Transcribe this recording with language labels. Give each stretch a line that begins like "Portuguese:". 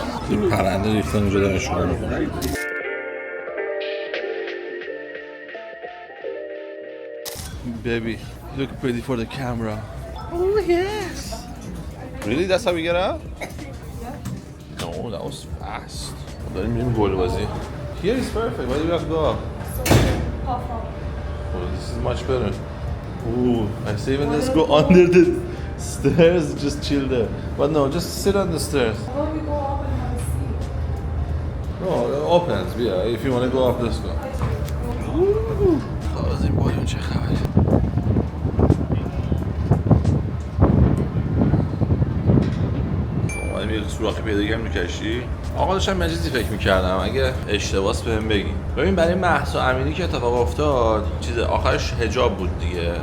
Persian: این پرنده ریختن اونجا دارن شما میکنن.
English: Baby, look pretty for the camera. Oh yes. Really? That's how we get out? No, that was fast.
Persian: داریم میریم گل بازی.
English: Here is perfect. Why do you have to go up? Oh, this is much better. Ooh, I say even let's go under the stairs, just chill there. But no, just sit on the stairs. Well, we go up and have a seat. No, it opens, yeah. If you want to go up, let's go.
Persian: خب از این بالون چه خبره؟ اومدیم یه سوراخی پیدا کردیم تو کشتی. آقا داشتم یه چیزی فکر می‌کردم اگه اشتباس بهم بگین. ببین برای مهسا امینی که اتفاق افتاد چیز آخرش حجاب بود دیگه.